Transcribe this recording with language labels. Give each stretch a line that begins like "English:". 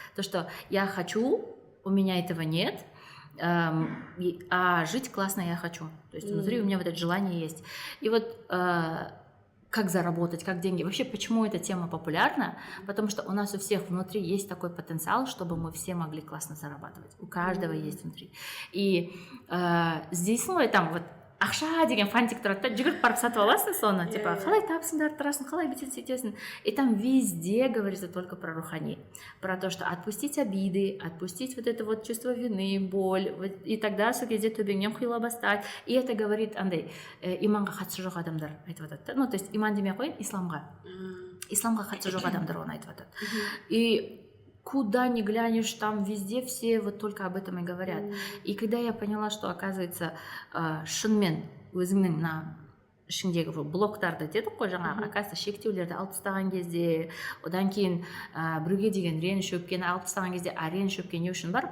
Russian: То, что я хочу, у меня этого нет, а жить классно я хочу. То есть внутри у меня вот это желание есть. И вот как заработать, как деньги. Вообще, почему эта тема популярна? Потому что у нас у всех внутри есть такой потенциал, чтобы мы все могли классно зарабатывать. У каждого есть внутри. И здесь, там вот
Kazakh: ақша деген фантик тұрады да, жүгіріп барып сатып аласың соны, типа, қалай табысыңды арттырасың, қалай бүйтесің, сөйтесің.
Russian: И там везде говорится только про рухани, про то, что отпустить обиды, отпустить вот это вот чувство вины, боль, вот, и тогда
Kazakh: сол кезде төбеңнен құйыла бастайды.
Russian: И это говорит
Kazakh: андай, иманға қатысы жоқ адамдар айтып жатады.
Russian: Ну, то есть
Kazakh: иман демей ақ қояйын, исламға қатысы жоқ адамдар оны айтып жатады.
Russian: И куда ни глянешь, там везде все вот только об этом и говорят. И когда я поняла, что, оказывается,
Kazakh: шынымен өзіңнің ішіңдегі блоктарды дедік қой жаңағы, оказывается, шектеулерді алып тастаған кезде, одан кейін біреуге деген реніш өпкені алып тастаған кезде, а реніш өпкен не үшін бар?